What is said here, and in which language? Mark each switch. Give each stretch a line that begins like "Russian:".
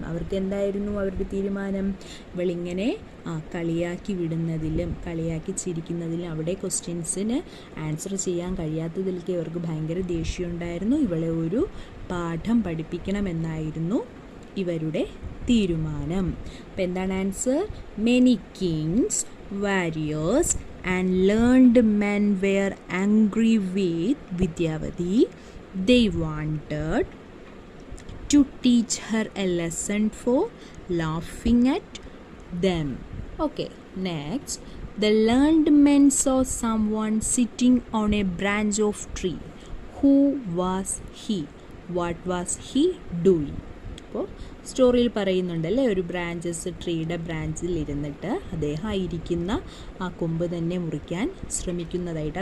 Malayalam: അവർക്ക് എന്തായിരുന്നു അവരുടെ തീരുമാനം? ഇവളിങ്ങനെ കളിയാക്കി വിടുന്നതിലും കളിയാക്കി ചിരിക്കുന്നതിലും അവിടെ ക്വസ്റ്റ്യൻസിന് ആൻസർ ചെയ്യാൻ കഴിയാത്തതിലേക്ക് ഇവർക്ക് ഭയങ്കര ദേഷ്യമുണ്ടായിരുന്നു. ഇവളെ ഒരു പാഠം പഠിപ്പിക്കണമെന്നായിരുന്നു ഇവരുടെ തീരുമാനം. അപ്പം എന്താണ് answer?
English: Many kings, warriors and learned men were angry with Vidyavati. They wanted to teach her a lesson for laughing at them. Okay, next. The learned men saw someone sitting on a branch of tree. Who was he? What was he doing?
Malayalam: അപ്പോൾ സ്റ്റോറിയിൽ പറയുന്നുണ്ടല്ലേ, ഒരു ട്രീയുടെ ബ്രാഞ്ചിൽ ഇരുന്നിട്ട് അദ്ദേഹം ഇരിക്കുന്ന ആ കൊമ്പ് തന്നെ മുറിക്കാൻ ശ്രമിക്കുന്നതായിട്ട്.